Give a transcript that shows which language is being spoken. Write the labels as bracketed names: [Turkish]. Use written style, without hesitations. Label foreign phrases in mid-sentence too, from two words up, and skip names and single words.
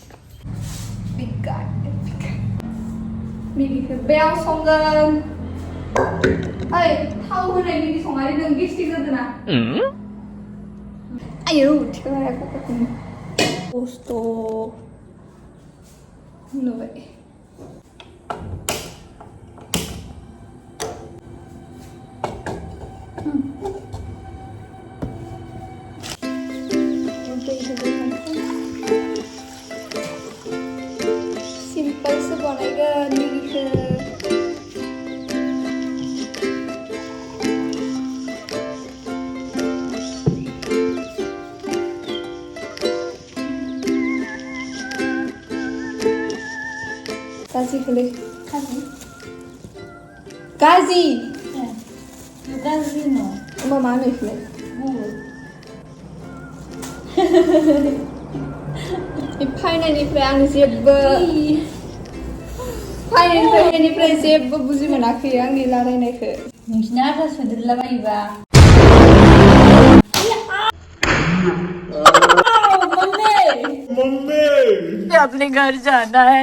[Bodo] मेगिखौ बेयाव संगोन. ओइ थाव होनाय मेगि संनानै नों गेस्टिक जादों ना? आयौ थिखोनो हायाखै खस्थ' नुबाय. Simple sih बनायगोन मेगिखौ. गाजिखौलै गाजि [English] no. [Bodo] मा होनो इखौलाय? फायनायनिफ्राय आं जेबो बुजि मोनाखै आंनि रायलायनायखौ. नोंसिना आथा सोदेरलाबायोबा. [Hindi] मम्मी अपने घर जाना है.